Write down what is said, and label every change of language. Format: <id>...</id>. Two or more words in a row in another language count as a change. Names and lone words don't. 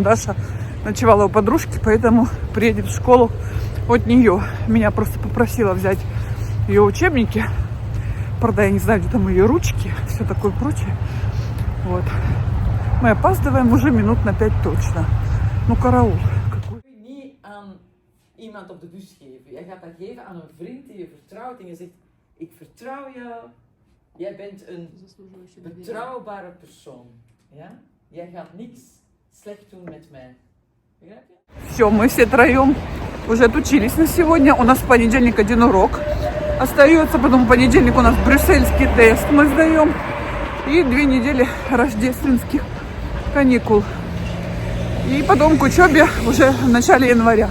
<ru>Даша ночевала у подружки, поэтому приедет в школу от нее. Меня просто попросила взять ее учебники. Правда, я не знаю, где там ее ручки, все такое прочее. Вот. Мы опаздываем уже минут на 5 точно. Ну, караул.</ru> <nl>Niet aan iemand op de bus geven. Jij gaat dat geven aan een vriend die je vertrouwt en je zegt, ik vertrouw jou. Jij bent een betrouwbare persoon. Ja? Jij gaat niks slecht doen met mij. Begrijp je?</nl> <ru>Все, мы все троем уже отучились на сегодня. У нас в понедельник один урок остается. Потом в понедельник у нас брюссельский тест мы сдаем. И 2 недели рождественских каникул. И потом к учебе уже в начале января.</ru>